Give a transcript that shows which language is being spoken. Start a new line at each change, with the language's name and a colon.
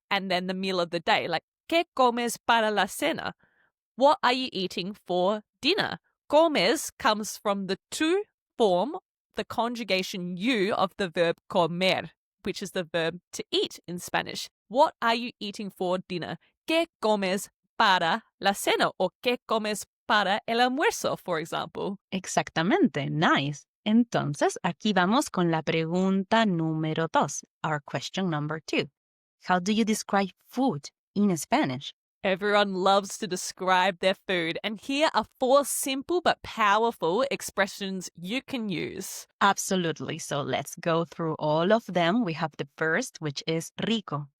English: And then the meal of the day, like,
Spanish: ¿Qué comes para la cena?
English: What are you eating for dinner? Comes comes from the to form, the conjugation you of the verb comer, which is the verb to eat in Spanish. What are you eating for dinner?
Spanish: ¿Qué comes para la cena? Or ¿Qué comes para el almuerzo,
English: for example?
Spanish: Exactamente. Nice. Entonces, aquí vamos con la pregunta número 2,
English: our question number 2. How do you describe food in Spanish? Everyone loves to describe their food, and here are 4 simple but powerful expressions you can use. Absolutely. So let's go through all of them. We have the first, which is rico.